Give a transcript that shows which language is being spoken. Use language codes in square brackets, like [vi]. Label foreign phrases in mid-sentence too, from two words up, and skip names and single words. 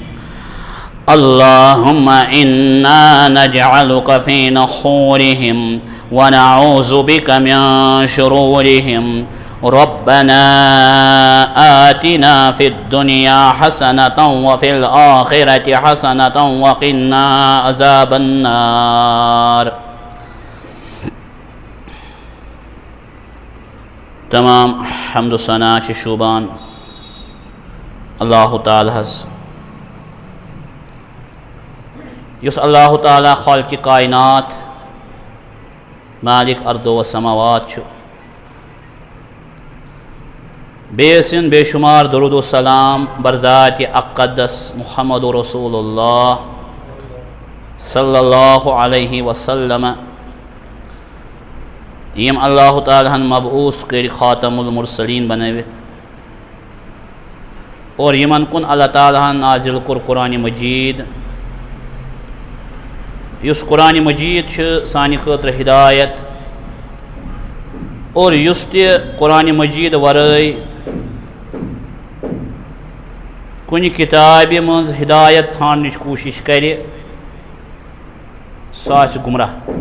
[ar] اللهم إنا نجعلك في نحورهم ونعوذ بك من شرورهم ربنا آتنا في الدنيا حسنة وفي الآخرة حسنة وقنا عذاب النار. [ks] تمام حمد و ثنا چھ شوبان اللہ تعالیٰ ہس یس اللہ تعالیٰ خالق کائنات مالک ارض و سماوات چھُ. بیسن بے شمار درود و سلام برذات اقدس محمد رسول اللہ [ar] صلی اللہ علیہ وسلم [ks] یم اللہ تعالیٰ مبعوث کر [ar] خاتم المرسلین [ks] بنوت اور یمن کن اللہ تعالیٰ نازل کر قرآن مجید یس قرآن مجید سانہ خاطر ہدایت اور یس تہ قرآن مجید ورائے کن کتاب مز ہدایت ژھانڈنٕچ کوشش کرِ سُہ آسہِ گمراہ